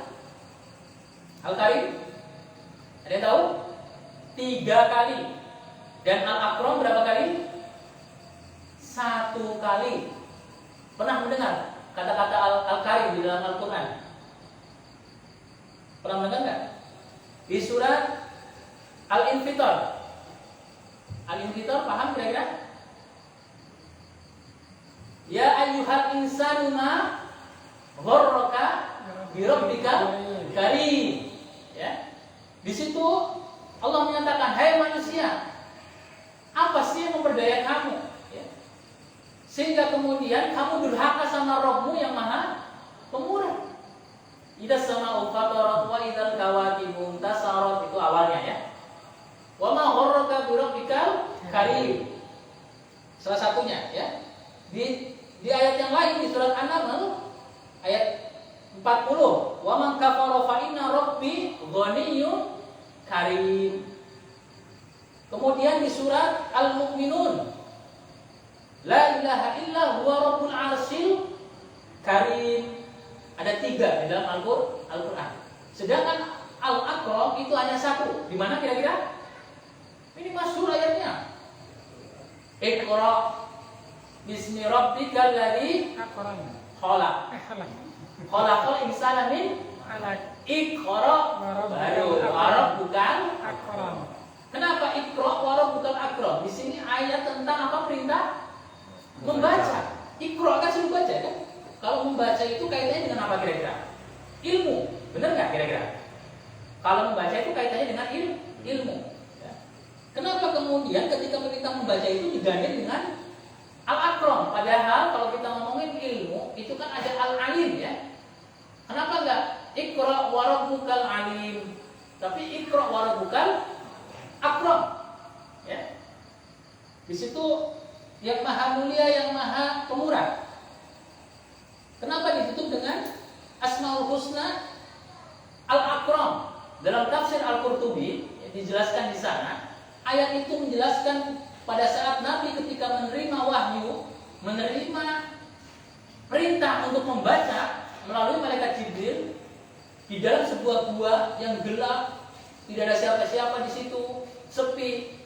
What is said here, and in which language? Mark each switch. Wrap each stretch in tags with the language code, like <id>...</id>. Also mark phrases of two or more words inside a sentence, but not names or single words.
<id>Al-Karim, ada yang tahu? 3 kali. Dan Al-Akram berapa kali? 1 kali. Pernah mendengar kata-kata Al-Karim di dalam Al-Quran? Pernah mendengar nggak? Di surat Al-Infitar. Al-Infitar paham kira-kira?</id> <ar>يا أيها الإنسان ما غرك بربك الكريم.</ar> <id>Ya. Di situ Allah menyatakan, hai manusia, apa sih yang memperdaya kamu? Ya. Sehingga kemudian kamu durhaka sama Rabbmu yang maha pemurah.</id> <ar>إذا السماء انفطرت وإذا الكواكب انتثرت,</ar> <id>itu awalnya ya.</id> <ar>وما غرك بربك الكريم.</ar> <id>Salah satunya ya. Di ayat yang lain di surat An-Naml ayat 40,</id> <ar>ومن كفر فإن ربي غني كريم.</ar> <id>Kemudian di surat Al-Mu'minun,</id> <ar>لا إله إلا هو رب العرش الكريم.</ar> <id>Ada 3 di dalam Al-Qur'an. Sedangkan Al-Aqra itu hanya 1. Di mana kira-kira? Ini masyhur ayatnya.</id> <ar>اقرأ باسم ربك الذي خلق. خلق الإنسان من علق.</ar> <id>Iqra baru bukan akram. Kenapa Iqra bukan akram? Di sini ayat tentang apa? Perintah membaca. Iqra kan suruh baca kan? Kalau membaca itu kaitannya dengan apa kira-kira? Ilmu. Benar nggak kira-kira? Kalau membaca itu kaitannya dengan ilmu. Ya. Kenapa kemudian ketika kita membaca itu digandeng dengan al-akram? Padahal kalau kita ngomongin ilmu itu kan ada al-alim ya. Kenapa enggak</id> <ar>اقرأ وربك العليم?</ar> <id>Tapi</id> <ar>اقرأ وربك الأكرم.</ar> <id>Ya. Di situ yang maha mulia, yang maha pemurah. Kenapa ditutup dengan Asmaul Husna Al-Akram? Dalam tafsir Al-Qurtubi dijelaskan di sana, ayat itu menjelaskan pada saat Nabi ketika menerima wahyu, menerima perintah untuk membaca melalui malaikat Jibril di dalam sebuah gua yang gelap, tidak ada siapa-siapa di situ, sepi.</id>